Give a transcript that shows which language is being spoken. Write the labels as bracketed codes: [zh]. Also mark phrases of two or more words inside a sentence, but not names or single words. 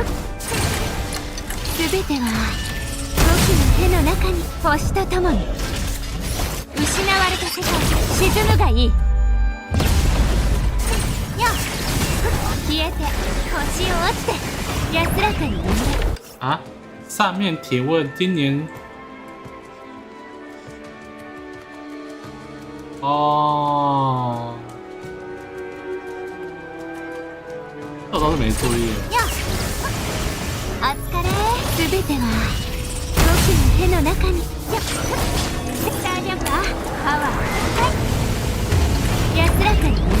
[ja] すべては僕の手の中に。星とともに失われた世界、沈むがいい。消えて星を折って安らかに眠れ。 [zh] 啊，上面提问今年哦，这倒是没注意。 [ja] お疲れ。すべては僕の手の中に。スタージャンパー、パワー満開。安らかに眠れ。